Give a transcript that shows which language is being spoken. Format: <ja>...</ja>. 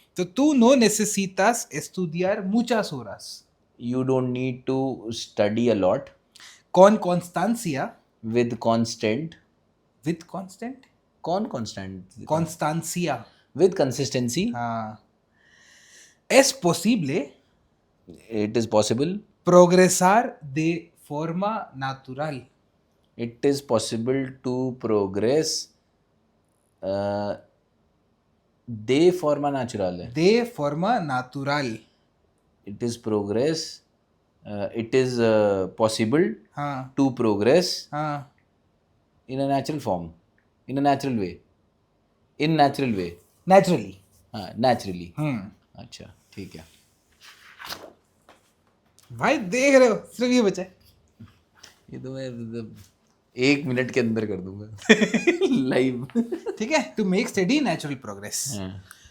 <hi>तो</hi> <es>tú no necesitas estudiar muchas horas.</es> <en>you don't need to study a lot.</en> <es>con constancia.</es> <en>with constant. with constant. constant.</en> <es>constancia.</es> <en>with consistency.</en> <hi>हाँ.</hi> <es>Es posible</es> <en>It is possible.</en> <es>progresar de forma natural.</es> <en>It is possible to progress uh,</en> <es>de forma naturale. De forma natural.</es> <en>It is progress. It is possible</en> <hi>हाँ</hi> <en>to progress</en> <hi>हाँ</hi> <en>in a natural form, in a natural way, in natural way. naturally.</en> <hi>हाँ,</hi> <en>naturally.</en> <hi>अच्छा, ठीक है. भाई देख रहे हो सिर्फ ये बचा है. ये तो मैं मतलब 1 मिनट के अंदर कर दूंगा लाइव. ठीक है.</hi> <en>To make steady natural progress.</en> <hi>हाँ.</hi>